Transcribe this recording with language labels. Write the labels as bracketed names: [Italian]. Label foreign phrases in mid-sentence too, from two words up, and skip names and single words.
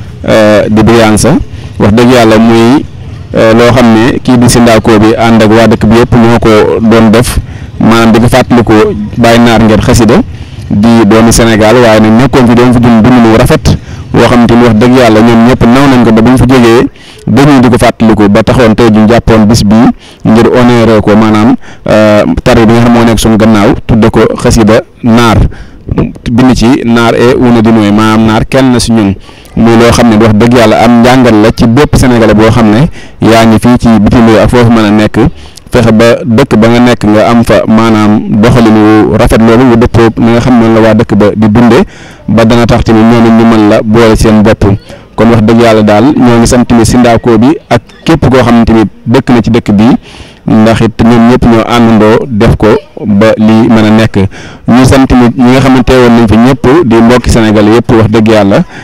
[Wolof] di Brianza wax dëgg yàlla muy loo xam ne kii di Sindako bi ànd ak waa dëkk bi yëpp ñoo ko doon def maanaam di ko fàttaliku Baye Naar ngeen xasida di doomi Sénégal waaye nag nekkoon fi doon fi dund lu rafet boo xam te ni wax dëgg yàlla ñoom ñëpp naw nañ ko ba buñ fa jógee dañuy di ko fàttaliku ba taxoon tey ju jàppoon bis bii ngir honoré ko maanaam tari bi nga xam moo nekk suñu gannaaw tudde ko xasida naar bind ci naar e una di nooy maanaam naar kenn si ñun muy loo xam ne wax dëgg yàlla am njàngal la ci bépp sénégalais boo xam ne yaa ngi fii ci bitim réew ak foofu mën a nekk fexe ba dëkk ba nga nekk nga am fa maanaam doxalinu rafet loolu nga dëppoo li nga xam ne la waa dëkk ba di dunde ba dana tax tamit ñoom it ñu mën la boole seen bopp kon wax dëgg yàlla daal ñoo ngi sant tamit Sindako bi ak képp koo xam ne tamit dëkk na ci dëkk bi ndax it ñoom ñëpp ñoo àndandoo def ko ba lii mën a nekk ñu sant tamit ñi nga xamante woon nañ fi ñëpp di mbokki Sénégal yëpp wax dëgg yàlla